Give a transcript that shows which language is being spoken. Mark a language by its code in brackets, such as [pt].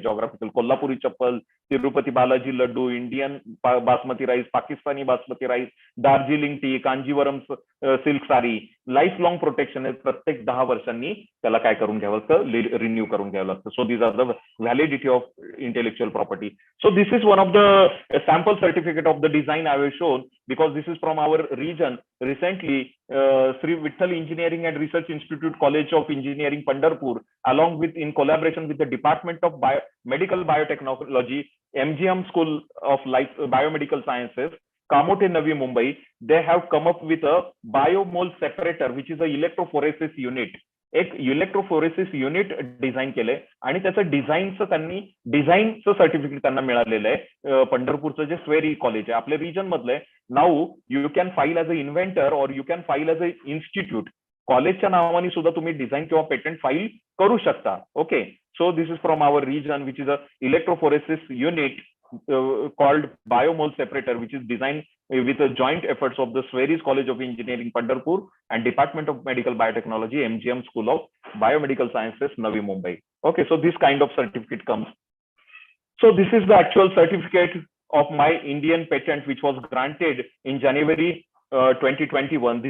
[mr] Geographical Kolhapuri चप्पल, Tirupati Balaji laddoo, Indian basmati rice, Pakistani basmati rice, Darjeeling T, Kanjeevaram silk sari, life long protection आहे. प्रत्येक 10 वर्षांनी त्याला काय करून घ्यावं लागतं, रिन्यू करून घ्यावं लागतं. [en] So these are the validity of intellectual property. So this is one of the sample certificate of the design I have shown, because this is from our region. Recently, Sri Vittal Engineering and Research Institute College of Engineering, Pandharpur, along with in collaboration with the Department of Medical Biotechnology, MGM School of Life Biomedical Sciences, Kamote Navi Mumbai, they have come up with a biomole separator, which is a electrophoresis unit. [mr] एक electrophoresis unit design केलंय आणि त्याचं डिझाईनचं certificate त्यांना मिळालेलं आहे. पंढरपूरचं जे SVERI college आहे आपल्या रिजन मधलं आहे. [en] Now you can file as a inventor or you can file as a institute. [mr] कॉलेजच्या नावाने सुद्धा तुम्ही डिझाईन किंवा पेटंट फाईल करू शकता. Okay. [en] So this is from our region, which is a electrophoresis unit called biomole separator, which is designed with the joint efforts of the SES College of Engineering, Pandharpur, and Department of Medical Biotechnology, MGM School of Biomedical Sciences, Navi Mumbai. Okay, so this kind of certificate comes. So this is the actual certificate of my Indian patent, which was granted in January 2021.